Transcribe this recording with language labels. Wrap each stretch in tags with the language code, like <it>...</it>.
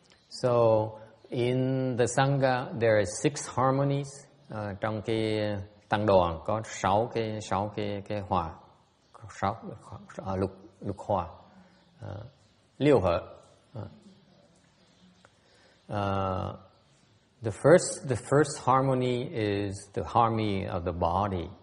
<en>So in the Sangha there are 6 harmonies.</en> <vi>Trong cái tăng đoàn có 6 cái hòa, 6 lục hòa, liêu hợp.</vi> <en>The first harmony is the harmony of the body.</en>